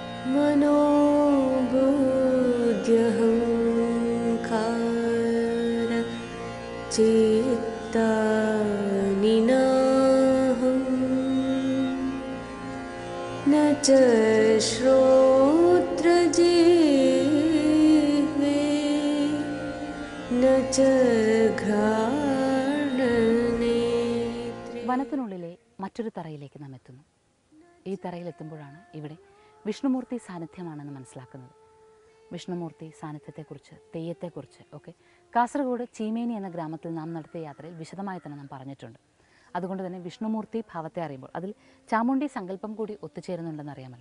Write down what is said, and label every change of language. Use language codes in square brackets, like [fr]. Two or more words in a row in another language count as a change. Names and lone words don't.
[sa] मनोबुद्ध्यहङ्कार चित्तानि नाहं न च श्रोत्रजिह्वे न च घ्राणनेत्रे. [ml] വനത്തിനുള്ളിലെ മറ്റൊരു തറയിലേക്ക് നാം എത്തുന്നു. ഈ തറയിലെത്തുമ്പോഴാണ് ഇവിടെ വിഷ്ണുമൂർത്തി സാന്നിധ്യമാണെന്ന് മനസ്സിലാക്കുന്നത്. വിഷ്ണുമൂർത്തി സാന്നിധ്യത്തെക്കുറിച്ച്, തെയ്യത്തെക്കുറിച്ച് ഒക്കെ കാസർഗോഡ് ചീമേനി എന്ന ഗ്രാമത്തിൽ നാം നടത്തിയ യാത്രയിൽ വിശദമായി തന്നെ നാം പറഞ്ഞിട്ടുണ്ട്. അതുകൊണ്ട് തന്നെ വിഷ്ണുമൂർത്തി ഭാവത്തെ അറിയുമ്പോൾ അതിൽ ചാമുണ്ഡി സങ്കല്പം കൂടി ഒത്തുചേരുന്നുണ്ടെന്ന് അറിയാമല്ലോ.